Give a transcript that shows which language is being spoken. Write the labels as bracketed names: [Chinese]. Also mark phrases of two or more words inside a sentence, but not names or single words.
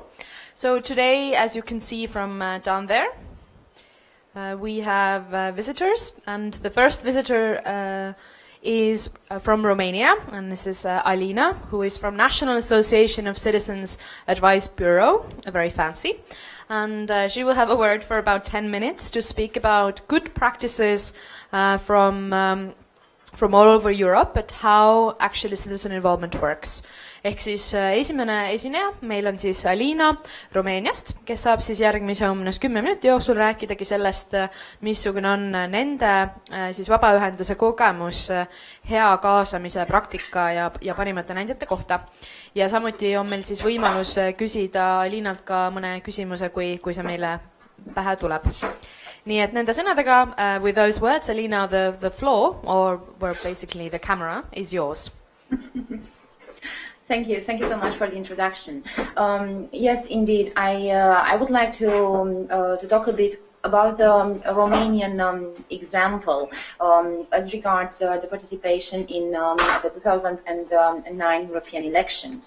[English] So today, as you can see from down there, we have visitors, and the first visitor is from Romania, and this is Alina, who is from National Association of Citizens Advice Bureau, very fancy, and she will have a word for about 10 minutes to speak about good practices from all over Europe, but how actually citizen involvement works. [Estonian] Ehk siis esimene esineja, meil on siis Alina Rumeeniast, kes saab siis järgmise umbes 10 minuti jooksul rääkidagi sellest, missugune on nende siis vabaühenduse kogemus hea kaasamise praktika ja parimate näidete kohta. Ja samuti on meil siis võimalus küsida Alinalt ka mõne küsimuse, kui see meile pähe tuleb. Nii et nende sõnadega, [English] with those words, Alina, the floor, or where basically the camera, is yours. Thank you so much for the introduction. Yes, indeed, I would like to talk a bit about the Romanian example as regards the participation in the 2009 European elections.